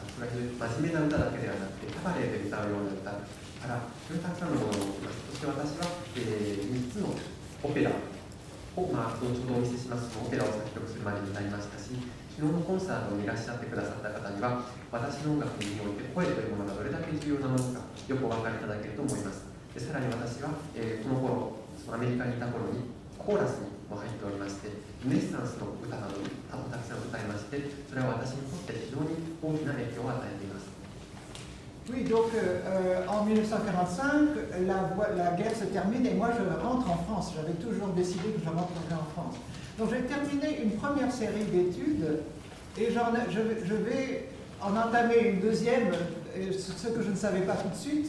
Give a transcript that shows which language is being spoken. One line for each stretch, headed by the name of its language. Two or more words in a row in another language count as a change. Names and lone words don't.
Japanese: それは真面目な歌だけではなくてキャバレーで歌うような歌からそれたくさんのものを持っています。そして私は、3つのオペラを、後ほどお見せしますオペラを作曲するまでになりましたし、昨日のコンサートにいらっしゃってくださった方には私の音楽において声というものがどれだけ重要なものかよくお分かりいただけると思います。でさらに私は、この頃アメリカにいた頃にコーラスにも入っておりまして、ルネッサンスの歌などをたくさん歌いまして、それは私にとって非常に大きな影響を与えています。
French: Oui, donc en 1945, la guerre se termine et moi je rentre en France. J'avais toujours décidé que je rentrerais en France. Donc j'ai terminé une première série d'études et je vais en entamer une deuxième, ce que je ne savais pas tout de suite.